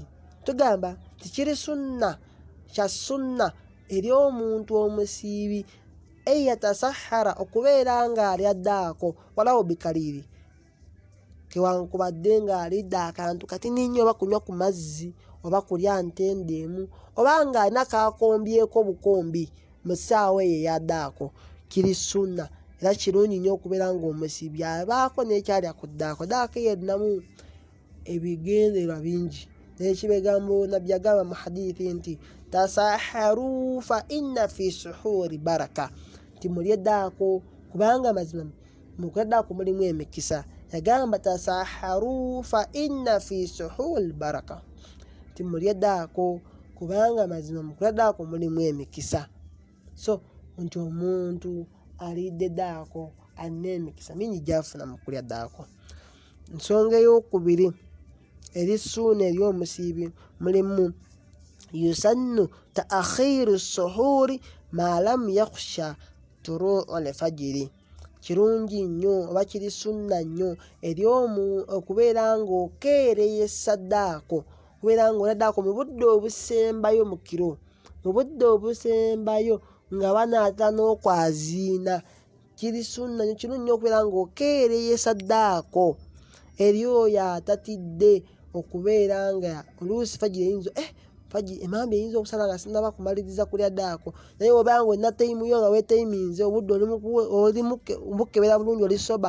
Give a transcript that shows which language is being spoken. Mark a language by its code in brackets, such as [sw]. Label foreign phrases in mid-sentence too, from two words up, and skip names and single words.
[lg] Tugamba tikiri sunna kya sunna eri omuntu omusiibi [ar] أن يتسحر [lg] okubeera ng'alya ddaako walau bikaliiri, kewankubadde ng'alidde akantu katini nnyo, oba kunywa ku mazzi oba kulya ntende emu oba ng'alina kakombyeko bukombi mu ssaawa eyo eyaddaako. Kiri sunna era kirungi nnyo okubeera ng'omusiibi abaako n'ekyalya ku ddaako. Ddaako eyo erinamu ebigendererwa bingi, n'ekibegambo nabbi agamba mu hadithi nti [ar] تسحروا فإن في السحور بركة, [lg] nti mulye ddaako kubanga mazima mu kulya ddaako mulimu emikisa. Yagamba [ar] تسحروا فإن في السحور بركة, [lg] nti mulye ddaako kubanga mazima mu kulya ddaako mulimu emikisa. So nti omuntu alidde ddaako alina emikisa mingi gy'afuna mu kulya ddaako. Ensonga ey'okubiri eri sunna eri omusiibi mulimu [ar] يسن تأخير السحور ما لم يخش طلوع الفجر. [lg] Kirungi nnyo oba kiri sunna nnyo eri okubeera ng'okeereyesa ddaako, okubeera ng'olya ddaako mu budde obusembayo mu kiro, mu budde obusembayo nga banaatera n'okwaziina. Kiri sunna nnyo, kirungi nnyo okubeera ng'okeereyesa ddaako eri oyo atatidde, okubeera nga oluusi fajiri eyinza emambya eyinza okusala nga sinaba kumaliriza kulya ddaako, naye obeera ng'olina tayimuyo nga weetayiminze obudde oli mukebera bulungi oli soba.